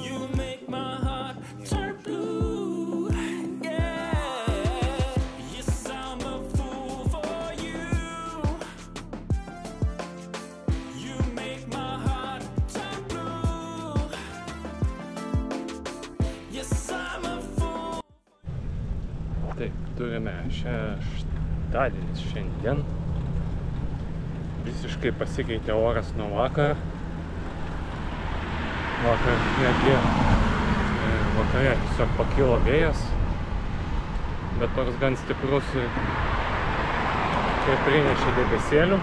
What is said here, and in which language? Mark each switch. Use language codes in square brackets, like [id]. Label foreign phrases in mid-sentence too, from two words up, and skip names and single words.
[en] You make my heart turn blue. Yeah. Yes, I'm a fool for you. You make my heart turn blue. Yes, I'm a fool. [lt] Taip, turime šeštadienis šiandien. Visiškai pasikeitė oras nuo vakar. Vakar netgi vakare tiesiog pakilo vėjas, bet toks gan stiprus ir prinešė debesėlių.